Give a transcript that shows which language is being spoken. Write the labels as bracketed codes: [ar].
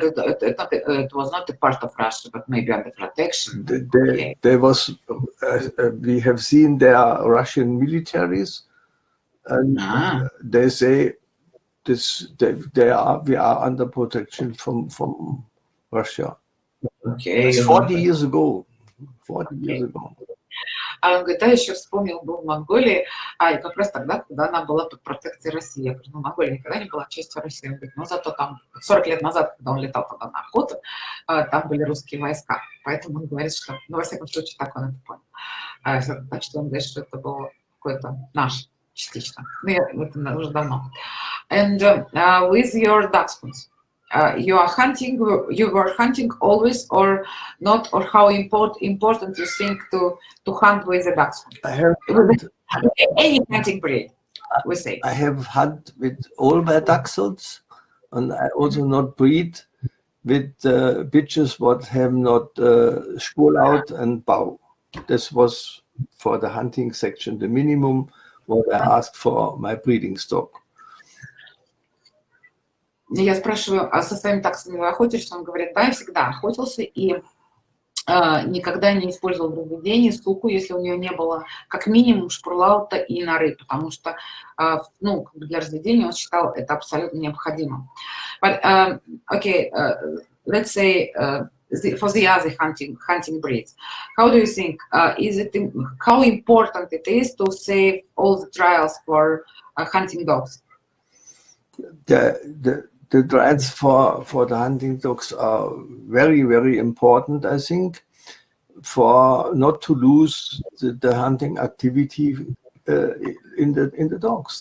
[en] It was not a part of Russia, but maybe under protection. There was. We have seen there are Russian militaries, and they say we are under protection from Russia. Okay. It's 40 years ago. 40 years ago. [ru] Он говорит, еще вспомнил, был в Монголии, и как раз тогда, когда она была под протекцией России. Я говорю, Монголия никогда не была частью России. Он говорит, зато там 40 лет назад, когда он летал туда на охоту, там были русские войска. Поэтому он говорит, что, во всяком случае, так он это понял. Так что он говорит, что это было какой-то наш частично. Это уже давно. [en] And with your dachshunds, you were hunting always or not, or how important you think to hunt with a dachshund? I have any hunting breed, we say. I have hunted with all my dachshunds, and I also not breed with bitches what have not Spurlaut and Bau. This was for the hunting section the minimum what I asked for my breeding stock. [ru] Я спрашиваю, а со своими таксами вы охотитесь? Он говорит, да, я всегда охотился и никогда не использовал в разведении суку, если у нее не было как минимум шпурлаута и норы, потому что ну, для разведения он считал это абсолютно необходимым. [en] But, okay, let's say for the other hunting breeds, how do you think, how important it is to save all the trials for hunting dogs? The trials for the hunting dogs are very, very important, I think, for not to lose the hunting activity in the dogs.